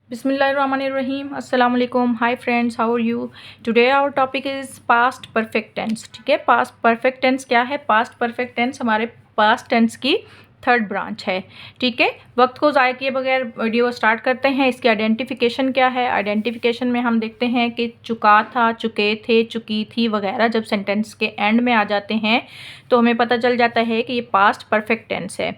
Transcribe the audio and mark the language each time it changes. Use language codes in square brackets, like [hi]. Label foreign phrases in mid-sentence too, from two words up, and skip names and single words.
[ar] Bismillahirrahmanirrahim. السلام عليكم. [en] Hi friends, how are you? Today our topic is past perfect tense. [hi] ठीक है, [en] past perfect tense [hi] क्या है? [en] past perfect tense [hi] हमारे past tense की [en] third branch [hi] है. ठीक है, वक्त को ज़ाया किए बगैर [en] video start [hi] करते हैं. इसकी आइडेंटिफिकेशन क्या है? आइडेंटिफिकेशन में हम देखते हैं कि चुका था, चुके थे, चुकी थी वगैरह जब सेंटेंस के एंड में आ जाते हैं तो हमें पता चल जाता है कि ये [en] past perfect tense [hi] है.